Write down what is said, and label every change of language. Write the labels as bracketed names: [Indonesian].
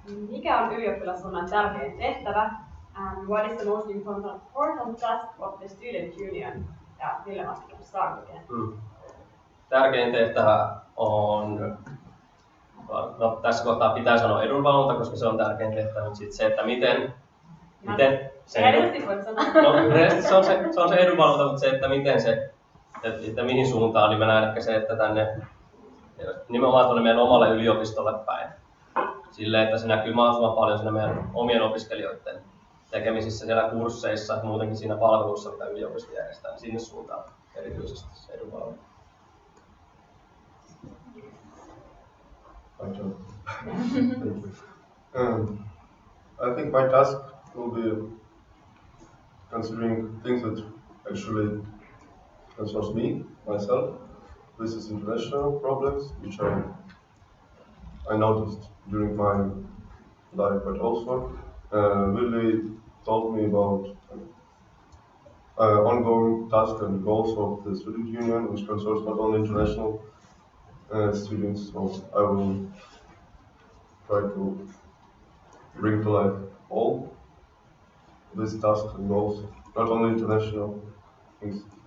[Finnish] Mikä on ylioppilaskunnan tärkein tehtävä? [English] And what is the most important task of the student union? [Finnish] Ja Ville Mastikan [English] start again. [Finnish] Tärkein tehtävä on, no tässä kohtaa pitää sanoa edunvalvonta, koska se on tärkein tehtävä, mutta sitten se, että miten se, se on se edunvalvonta, mutta se, että miten se, että mihin suuntaan, niin mä näen ehkä se, että tänne nimenomaan tuonne meidän omalle yliopistolle päin. Silleen, että se näkyy mahdollisimman paljon siinä meidän omien opiskelijoiden tekemisissä siellä kursseissa ja muutenkin siinä palvelussa, mitä yliopisto järjestää, niin sinne suuntaan erityisesti se edunvalvonta. [English] I think my task will be considering things that actually concerns me, myself. This is international problems, which I noticed during my life, but also Willie told me about ongoing tasks and goals of the student union, which concerns not only international students, so I will try to bring to life all these tasks and goals, not only international things.